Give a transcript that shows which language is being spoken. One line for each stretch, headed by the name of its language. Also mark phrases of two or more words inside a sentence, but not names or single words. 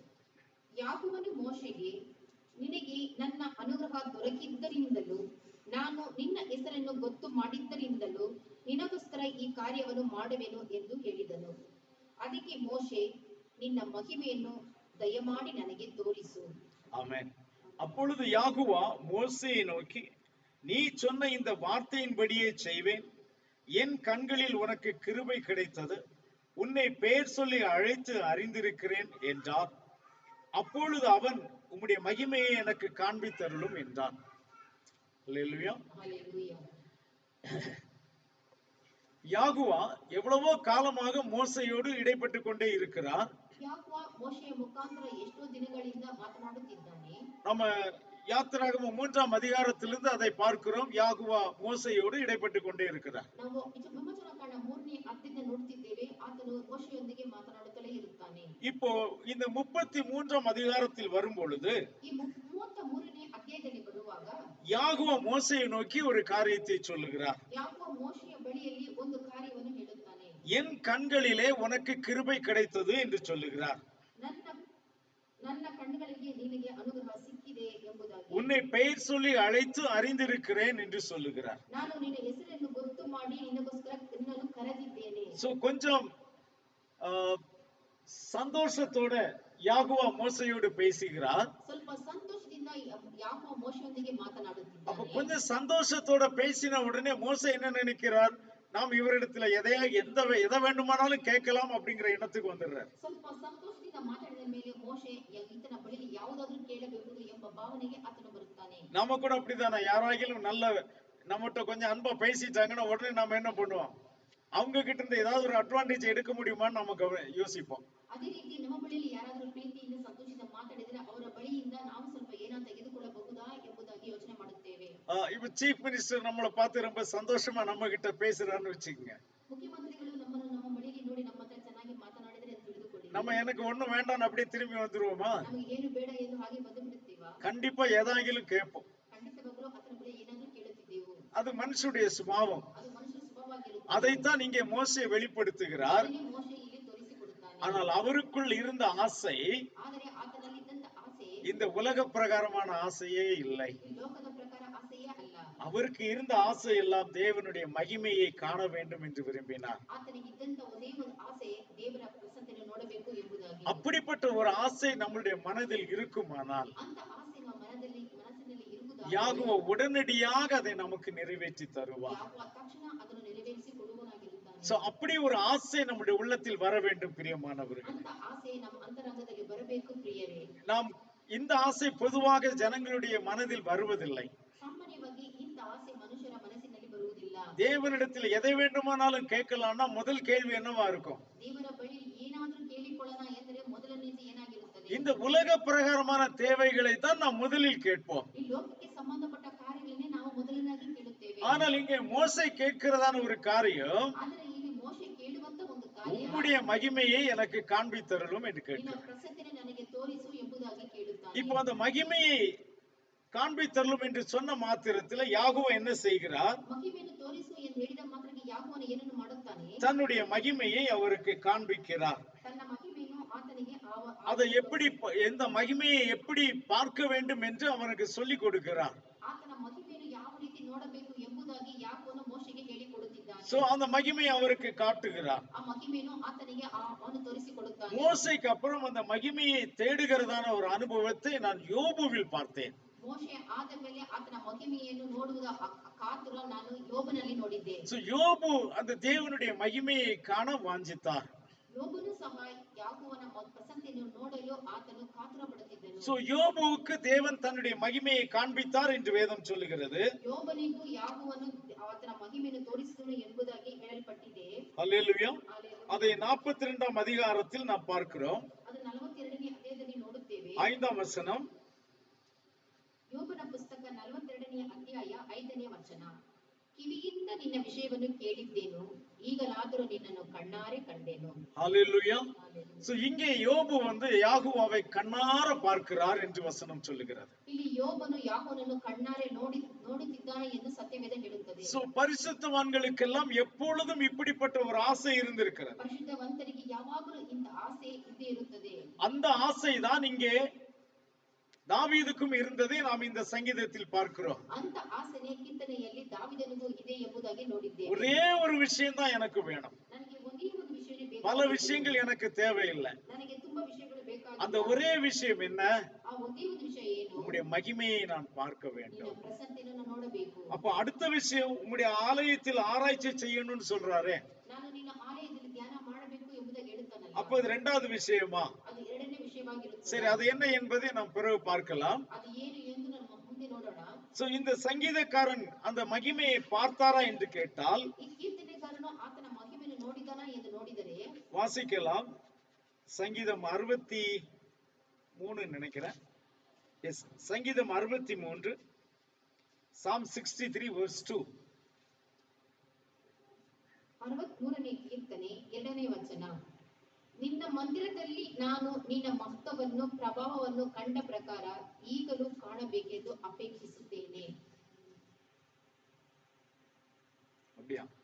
Kannada: ಯಾಹೋವನು ಮೋಶೆಗೆ, ನಿನಗೆ ನನ್ನ ಅನುಗ್ರಹ ದೊರಕಿದ್ದರಿಂದಲೂ ನಾನು ನಿನ್ನ ಹೆಸರನ್ನು ಗೊತ್ತು ಮಾಡಿದ್ದರಿಂದಲೂ ನಿನಗೋಸ್ಕರ ಈ ಕಾರ್ಯವನ್ನು ಮಾಡುವೆನು ಎಂದು ಹೇಳಿದನು. ಅದಕ್ಕೆ ಮೋಶೆ, ನಿನ್ನ ಮಹಿಮೆಯನ್ನು ದಯಮಾಡಿ ನನಗೆ ತೋರಿಸು.
Tamil: ஆமென். அப்பொழுது யாகுவா மோசேயை நோக்கி, நீ சொன்ன இந்த வார்த்தையின்படியே செய்வேன். என் கண்களில் உனக்கு கிருபை கிடைத்தது. உன்னை பெயர் சொல்லி அழைத்து அறிந்திருக்கிறேன் என்றார். அப்பொழுது அவன், உம்முடைய மகிமையை எனக்கு காண்பித்தருளும் என்றான். அல்லேலூயா. ஹல்லேலூயா. யாகுவா எவ்வளவோ காலமாக மோசையோடு இடைப்பட்டு கொண்டே இருக்கிறார்.
Kannada: ಯಾಹೋವ ಮೋಶೆಯ ಮುಖಾಂತರ ಎಷ್ಟೋ ದಿನಗಳಿಂದ ಮಾತನಾಡುತ್ತಿದ್ದಾನೆ.
Tamil: நம்ம யாத்திராகமம் 3ஆம் அதிகாரத்திலிருந்து அதை பார்க்கிறோம். யாகுவா மோசையோடு இடைப்பட்டு கொண்டே இருக்கிறார்.
Kannada: ನಾವು ವಿಮೋಚನ ಕಾಂಡ 3ನೇ ಅಧ್ಯಾಯದಿಂದ ನೋಡ್ತಿದ್ದೇವೆ, ಆತನು ಮೋಶೆಯೊಂದಿಗೆ ಮಾತನಾಡುತ್ತಲೇ ಇರುತ್ತಾನೆ.
Tamil: இப்போ இந்த 33ஆம் அதிகாரத்தில் வரும் பொழுது
Kannada: ಈ 33ನೇ ಅಧ್ಯಾಯದಲ್ಲಿ ಬರುವಾಗ
Tamil: யாகுவா மோசையை நோக்கி ஒரு காரியத்தை சொல்லுகிறார்.
Kannada: ಯಾಹೋವ ಮೋಶೆಯ ಬಳಿಯಲ್ಲಿ ಒಂದು ಕಾರ್ಯವನ್ನು ಹೇಳುತ್ತಾನೆ.
Tamil: என் கண்களிலே உனக்கு கிருபை கிடைத்தது என்று சொல்லுகிறார்.
Kannada: ನನ್ನ ಕಣ್ಣುಗಳಿಗೆ ನಿನಗೆ ಅನುಗ್ರಹ ಸಿಕ್ಕಿದೆ ಎಂಬುದಾಗಿ.
Tamil: உன்னை பெயர் சொல்லி அழைத்து அறிந்திருக்கிறேன் என்று சொல்லுகிறார்.
Kannada: ನಾನು ನಿನ್ನ ಹೆಸರನ್ನು ಗೊತ್ತು ಮಾಡಿ ನಿನಗೋಸ್ಕರ ನಿನ್ನನ್ನು ಕರೆದಿದ್ದೇನೆ.
Tamil: சோ கொஞ்சம் சந்தோஷத்தோட யாகுவா மோசையோடு பேசுகிறார்.
Kannada: ಸ್ವಲ್ಪ ಸಂತೋಷದಿಂದ ಯಾಹೋವ ಮೋಶೆಯೊಂದಿಗೆ
Tamil: அப்ப
Kannada: ಮಾತನಾಡುತ್ತಿದ್ದಾನೆ.
Tamil: கொஞ்சம் சந்தோஷத்தோட பேசின உடனே மோசே என்ன நினைக்கிறார்? நாம் இவரிடத்துல எதை வேண்டுமானாலும் கேட்கலாம் அப்படிங்கிற எண்ணத்துக்கு வந்துடுறார்.
Kannada: ಸ್ವಲ್ಪ ಸಂತೋಷದಿಂದ ಮಾತಾಡಿದ ಮೇಲೆ ಮೋಶೆ ಈತನ ಬಳಿಯಲ್ಲಿ ಯಾವುದಾದ್ರೂ ಕೇಳಬಹುದು ಎಂಬ ಭಾವನೆಗೆ ಆತನು ಬರುತ್ತಾನೆ.
Tamil: நாம கூட அப்படிதானே, யாராகிலும் நல்ல நம்மகிட்ட கொஞ்சம் அன்பா பேசிட்டாங்கன்னா உடனே நாம என்ன பண்ணுவோம்? அவங்க கிட்ட இருந்து ஏதாவது ஒரு அட்வான்டேஜ் எடுக்க முடியுமான்னு நம்ம யோசிப்போம்.
Kannada: ಅದೇ ರೀತಿ ನಮ್ಮ ಬಳಿಯಲ್ಲಿ ಯಾರಾದರೂ ಪ್ರೀತಿಯಿಂದ ಸಂತೋಷದಿಂದ ಮಾತಾಡಿದರೆ ಅವರ ಬಳಿಯಿಂದ ನಾವು ಸ್ವಲ್ಪ ಏನಾದರೂ ತೆಗೆದುಕೊಳ್ಳಬಹುದಾ ಎಂಬುದಾಗಿ ಯೋಚನೆ ಮಾಡುತ್ತೇವೆ.
Tamil: இப்ப
English: chief minister
Tamil: நம்மளை பார்த்து ரொம்ப சந்தோஷமா நம்ம கிட்ட பேசுறான்னு வச்சுக்கோங்க.
Kannada: ಮುಖ್ಯಮಂತ್ರಿಗಳು ನಮ್ಮನ್ನು ನಮ್ಮ ಬಳಿಯಲ್ಲಿ ನೋಡಿ ನಮ್ಮ ಹತ್ರ ಚೆನ್ನಾಗಿ ಮಾತನಾಡಿದರೆ ಅಂತ ತಿಳಿದುಕೊಳ್ಳಿ.
Tamil: நம்ம எனக்கு ஒண்ணும் வேண்டாம்னு அப்படியே திரும்பி வந்துருவோமா?
Kannada: ನಮಗೆ ಏನು ಬೇಡ ಎಂದು ಹಾಗೆ ಬಂದು ಬಿಡುತ್ತೀವಾ?
Tamil: கண்டிப்பா ஏதாகிலும் கேட்போம்.
Kannada: ಖಂಡಿತವಾಗಲೂ ಆತನ ಬಳಿ ಏನಾದರೂ ಕೇಳುತ್ತಿದ್ದೆವು.
Tamil: அது மனுஷனுடைய சுபாவம்.
Kannada: ಅದು ಮನುಷ್ಯನ ಸ್ವಭಾವವಾಗಿರುತ್ತದೆ.
Tamil: அதைத்தான் இங்கே மோசே வெளிப்படுத்துகிறார்.
Kannada: ಅದನ್ನೇ ಮೋಶೆ ಇಲ್ಲಿ ತೋರಿಸಿಕೊಡುತ್ತಾನೆ.
Tamil: ஆனால் அவருக்குள் இருந்த ஆசை
Kannada: ಆದರೆ ಆತನಲ್ಲಿ ಇದ್ದಂತ ಆಸೆ
Tamil: இந்த உலக பிரகாரமான ஆசையே இல்லை.
Kannada: ಈ ಲೋಕದ ಪ್ರಕಾರ ಆಸೆಯೇ ಅಲ್ಲ.
Tamil: அவருக்கு இருந்த ஆசை எல்லாம் தேவனுடைய மகிமையை காண வேண்டும் என்று விரும்பினார்.
Kannada: ಆತನಿಗೆ ಇದ್ದಂತ ಒಂದೇ ಒಂದು ಆಸೆ ದೇವರ ಪ್ರಸನ್ನತೆಯನ್ನು ನೋಡಬೇಕು ಎಂಬುದಾಗಿ.
Tamil: அப்படிப்பட்ட ஒரு ஆசை நம்முடைய மனதில் இருக்குமானால்
Kannada: ಅಂತ ಆಸೆ ನಮ್ಮ ಮನಸ್ಸಿನಲ್ಲಿ ಇರುವುದಾದರೆ
Tamil: யாகுவ உடனடியாக அதை நமக்கு நிறைவேற்றி தருவார்.
Kannada: ಯಾಗುವ ತಕ್ಷಣ ಅದನ್ನು ನೆರವೇರಿಸಿ ಕೊಡುವನಾಗಿರುತ್ತಾನೆ.
Tamil: சோ அப்படி ஒரு ஆசை நம்முடைய உள்ளத்தில் வர வேண்டும் பிரியமானவர்கள்.
Kannada: ಅಂತ ಆಸೆ ನಮ್ಮ ಅಂತರಂಗದಲ್ಲಿ ಬರಬೇಕು ಪ್ರಿಯರೇ.
Tamil: நாம் இந்த ஆசை பொதுவாக ஜனங்களுடைய மனதில் வருவதில்லை.
Kannada: ಸಾಮಾನ್ಯವಾಗಿ ಇಂಥ ಆಸೆ ಮನುಷ್ಯರ ಮನಸ್ಸಿನಲ್ಲಿ ಬರುವುದಿಲ್ಲ.
Tamil: தேவனிடத்தில் எதை வேண்டுமானாலும் கேட்கலாம்னா முதல் கேள்வி என்னவா இருக்கும்?
Kannada: ದೇವರ ಬಳಿ ಏನಾದರೂ ಕೇಳಿಕೊಳ್ಳೋಣ ಎಂದರೆ ಮೊದಲನೇದು ಏನಾಗಿರುತ್ತದೆ?
Tamil: இந்த உலக பிரகாரமான தேவைகளை தான் நாம் முதலில் கேட்போம்.
Kannada: ಈ ಲೋಕಕ್ಕೆ ಸಂಬಂಧಪಟ್ಟ ಕಾರ್ಯಗಳನ್ನೇ ನಾವು ಮೊದಲನಾಗಿ ಕೇಳುತ್ತೇವೆ.
Tamil: ஆனால் இங்கே மோசே கேட்கிறதான ஒரு காரியம்,
Kannada: ಆದರೆ ಇಲ್ಲಿ ಮೋಶೆ ಕೇಳುವಂತ ಒಂದು ಕಾರ್ಯ,
Tamil: உம்முடைய மகிமையை எனக்கு காண்பித்தருளும் என்று
Kannada: ನಿನ್ನ
Tamil: கேட்கிறார்.
Kannada: ಪ್ರಸನ್ನತೆಯನ್ನು ನನಗೆ ತೋರಿಸು ಎಂಬುದಾಗಿ ಕೇಳುತ್ತಾನೆ.
Tamil: இப்போ அந்த மகிமையை காண்பித்தருளும் என்று சொன்ன மாத்திரத்தில் யாகுவா என்ன செய்கிறார்?
Kannada: ಮಹಿಮೆಯನ್ನು ತೋರಿಸು ಎಂದು ಹೇಳಿದ ಮಾತ್ರಕ್ಕೆ ಯಾಗುವನು ಏನನ್ನು ಮಾಡುತ್ತಾನೆ?
Tamil: தன்னுடைய மகிமையை அவருக்கு காண்பிக்கிறார்.
Kannada: ತನ್ನ ಮಹಿಮೆಯನ್ನು ಆತನಿಗೆ
Tamil: அதை எப்படி, எந்த மகிமையை எப்படி பார்க்க வேண்டும் என்று அவனுக்கு சொல்லிக் கொடுக்கிறார்.
Kannada: ಆತನ ಮಹಿಮೆಯನ್ನು ಯಾವ ರೀತಿ ನೋಡಬೇಕು ಎಂಬುದಾಗಿ ಯಾಗುವನು ಮೋಶೆಗೆ ಹೇಳಿಕೊಡುತ್ತಿದ್ದಾನೆ.
Tamil: சோ அந்த மகிமையை அவருக்கு காட்டுகிறார்.
Kannada: ಆ ಮಹಿಮೆಯನ್ನು ಆತನಿಗೆ ಅವನು ತೋರಿಸಿಕೊಡುತ್ತಾನೆ.
Tamil: மோசேக்கு அப்புறம் அந்த மகிமையை தேடுகிறதான ஒரு அனுபவத்தை நான் யோபுவில் பார்த்தேன்.
Kannada: ಮೋಶೆ ಆದ ಮೇಲೆ ಆತನ ಮಹಿಮೆಯನ್ನು ನೋಡುವುದ ಕಾತುರ ನಾನು ಯೋಬನಲ್ಲಿ ನೋಡಿದ್ದೆ.
Tamil: சோ யோபு அந்த தேவனுடைய மகிமையை காண வாஞ்சித்தார்.
Kannada: ಯೋಬನು ಸಹ ಯಾಗುವನ ಪ್ರಸನ್ನತೆಯನ್ನು ನೋಡಲು ಆತನು ಕಾತುರ ಪಡುತ್ತಿದ್ದನು.
Tamil: சோ யோபுவுக்கு தேவன் தன்னுடைய மகிமையை காண்பித்தார் என்று வேதம் சொல்லுகிறது.
Kannada: ಯೋಬನಿಗೂ ಯಾಗುವನು ಆತನ ಮಹಿಮೆಯನ್ನು ತೋರಿಸಿದನು ಎಂಬುದಾಗಿ ಹೇಳಲ್ಪಟ್ಟಿದೆ.
Tamil: அல்லேலூயா. அதை 42ஆம் அதிகாரத்தில் நாம் பார்க்கிறோம்.
Kannada: ಅದು 42ನೇ ಅಧ್ಯಾಯದಲ್ಲಿ ನೋಡುತ್ತೇವೆ.
Tamil: 5ஆம் வசனம்.
Kannada: ಯೋಬನ ಪುಸ್ತಕ 42ನೇ ಅಧ್ಯಾಯ 5ನೇ ವಚನ. ಕಿವಿಯಿಂದ ನಿನ್ನ ವಿಷಯವನ್ನು ಕೇಳಿದ್ದೇನು, ಈಗಲಾದರೂ ನಿನ್ನನ್ನು ಕಣ್ಣಾರೆ ಕಂಡೆನು.
Tamil: ஹalleluya. சோ இங்கே யோபு யாகுவாவை கண்ணார பார்க்கிறார் என்று வசனம் சொல்லுகிறது.
Kannada: ಇಲ್ಲಿ ಯೋಬನು ಯಾಕೋನನ್ನು ಕಣ್ಣಾರೆ ನೋಡುತ್ತಿದ್ದಾನೆ ಎಂದು ಸತ್ಯವೇದ ಹೇಳುತ್ತದೆ.
Tamil: சோ பரிசுத்தவான்களுக்கெல்லாம் எப்பொழுதும் இப்படிப்பட்ட ஒரு ஆசை இருந்திருக்கிறது.
Kannada: ಪರಿಶುದ್ಧವಂತರಿಗೆ ಯಾವಾಗಲೂ ಇಂಥ ಆಸೆ ಇದ್ದೇ ಇರುತ್ತದೆ.
Tamil: அந்த ஆசை தான் இங்கே தாவீதுக்கும் இருந்ததை நாம் இந்த சங்கீதத்தில் பார்க்கிறோம்.
Kannada: ಅಂತ ಆಸೆನೇ ಕೀರ್ತನೆಯಲ್ಲಿ ದಾವೀದನಿಗೂ ಇದೆ ಎಂಬುದಾಗಿ ನೋಡಿದ್ದೇವೆ.
Tamil: ஒரே ஒரு விஷயம் தான் எனக்கு வேணும்,
Kannada: ನನಗೆ ಒಂದೇ ಒಂದು ವಿಷಯವೇ ಬೇಕು,
Tamil: பல விஷயங்கள் எனக்கு தேவையில்லை.
Kannada: ನನಗೆ ತುಂಬಾ ವಿಷಯಗಳು ಬೇಕಾಗಿಲ್ಲ.
Tamil: அந்த ஒரே விஷயம் என்ன?
Kannada: ಆ ಒಂದೇ ಒಂದು ವಿಷಯ ಏನು?
Tamil: உம்முடைய மகிமையை நான் பார்க்க வேண்டும்.
Kannada: ನಿನ್ನ ಪ್ರಸನ್ನತೆಯನ್ನು ನೋಡಬೇಕು.
Tamil: அப்ப அடுத்த விஷயம், உம்முடைய ஆலயத்தில் ஆராய்ச்சி செய்யணும்னு சொல்றாரே,
Kannada: ನಾನು ನಿನ್ನ ಆಲಯದಲ್ಲಿ ಧ್ಯಾನ ಮಾಡಬೇಕು ಎಂಬುದಾಗಿ ಹೇಳುತ್ತಾನಲ್ಲ,
Tamil: அப்ப இது இரண்டாவது விஷயமா?
Kannada: ಅದು ಎರಡನೇ ವಿಷಯವಾಗಿರುತ್ತದೆ.
Tamil: சரி, அது என்ன என்பதை நாம் பிறகு பார்க்கலாம்.
Kannada: ಅದು ಏನು ಎಂದು ನಾವು ಮುಂದೆ ನೋಡೋಣ.
Tamil: சோ இந்த சங்கீதக்காரன் அந்த மகிமையை பார்த்தாரா என்று கேட்டால்,
Kannada: ಈ ಕೀರ್ತನೆಗಾರನು ಆತನ ಮಹಿಮೆಯನ್ನು ನೋಡಿದಾನ ಎಂದು ನೋಡಿದರೆ
Tamil: வாசிக்கலாம். சங்கீதம் 63 நினைக்கிறேன். எஸ், சங்கீதம் 63,
English: Psalm 63 verse 2.
Kannada: 63ನೇ ಕೀರ್ತನೆ 2ನೇ ವಚನ. ನಿನ್ನ ಮಂದಿರದಲ್ಲಿ ನಾನು ನಿನ್ನ ಮಹತ್ವವನ್ನು ಪ್ರಭಾವವನ್ನು ಕಂಡ ಪ್ರಕಾರ ಈಗಲೂ ಕಾಣಬೇಕೆಂದು ಅಪೇಕ್ಷಿಸುತ್ತೇನೆ.
Tamil: அப்படியா?